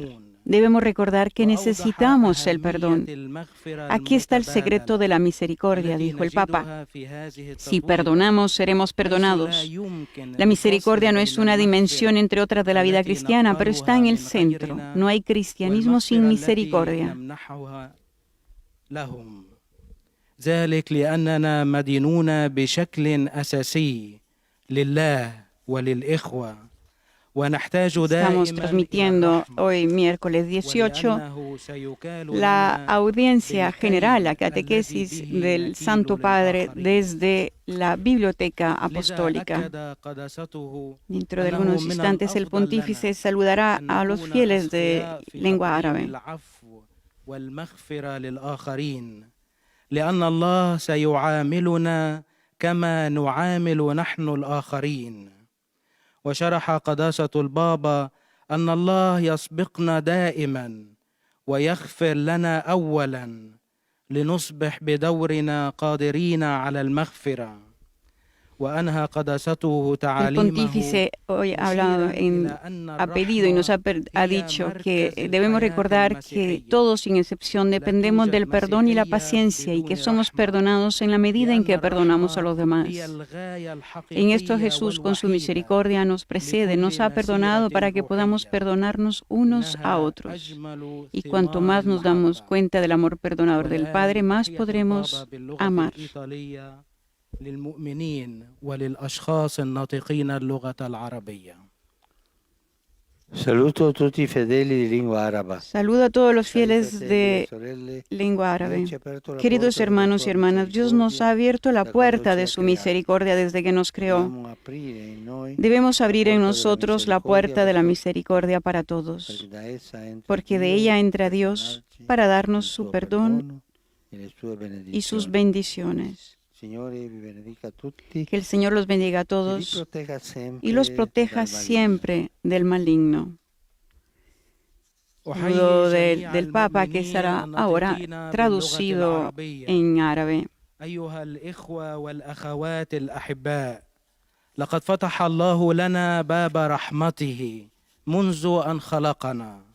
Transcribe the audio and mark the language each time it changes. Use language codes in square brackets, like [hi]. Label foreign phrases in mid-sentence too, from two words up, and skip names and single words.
[es] Debemos recordar que necesitamos el perdón. Aquí está el secreto de la misericordia, dijo el Papa. Si perdonamos, seremos perdonados. La misericordia no es una dimensión entre otras de la vida cristiana, pero está en el centro. No hay cristianismo sin misericordia. [ar] ذلك لأننا مدينون بشكل أساسي لله وللإخوة. [es] Estamos transmitiendo hoy, miércoles 18, la audiencia general, la catequesis del Santo Padre desde la Biblioteca Apostólica. Dentro de algunos instantes, el pontífice saludará a los fieles de lengua árabe. [ar] لأن الله سيعاملنا كما نعامل نحن الآخرين. وشرح قداسة البابا أن الله يسبقنا دائما ويغفر لنا أولا لنصبح بدورنا قادرين على المغفرة. [es] El pontífice hoy ha pedido y nos ha dicho que debemos recordar que todos, sin excepción, dependemos del perdón y la paciencia y que somos perdonados en la medida en que perdonamos a los demás. En esto Jesús, con su misericordia, nos precede, nos ha perdonado para que podamos perdonarnos unos a otros. Y cuanto más nos damos cuenta del amor perdonador del Padre, más podremos amar. [ar] للمؤمنين وللأشخاص الناطقين اللغة العربية. [it] Saluto a tutti i fedeli di lingua araba. [es] Saludo a todos los fieles de lengua árabe. Queridos hermanos y hermanas, Dios nos ha abierto la puerta de su misericordia desde que nos creó. Debemos abrir en nosotros la puerta de la misericordia para todos, porque de ella entra Dios para darnos su perdón y sus bendiciones. Que el Señor los bendiga a todos y los proteja siempre del maligno. Saludo del Papa, que estará ahora traducido en árabe. [ar] أيها الإخوة والأخوات الأحباء، لقد فتح الله لنا باب رحمته منذ أن خلقنا.